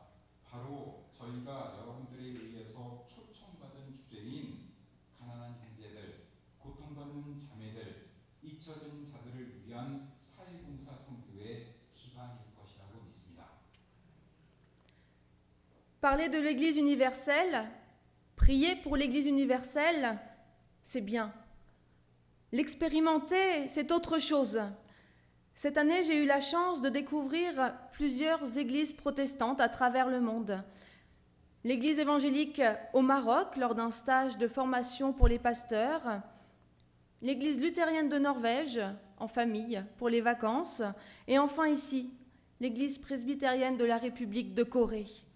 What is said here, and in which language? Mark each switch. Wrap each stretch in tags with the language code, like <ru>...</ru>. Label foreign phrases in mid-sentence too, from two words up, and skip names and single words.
<ko>바로 저희가 여러분들에 의해서 초청받은 주제인 가난한 형제들, 고통받는 자매들, 잊혀진 자들을 위한 사회봉사 선교의 기반일 것이라고 믿습니다.</ko> <fr>Parler de l'Église universelle, prier pour l'Église universelle, c'est bien. L'expérimenter, c'est autre chose. Cette année, j'ai eu la chance de découvrir plusieurs églises protestantes à travers le monde. L'église évangélique au Maroc, lors d'un stage de formation pour les pasteurs, l'église luthérienne de Norvège, en famille, pour les vacances, et enfin ici, l'église presbytérienne de la République de Corée.</fr>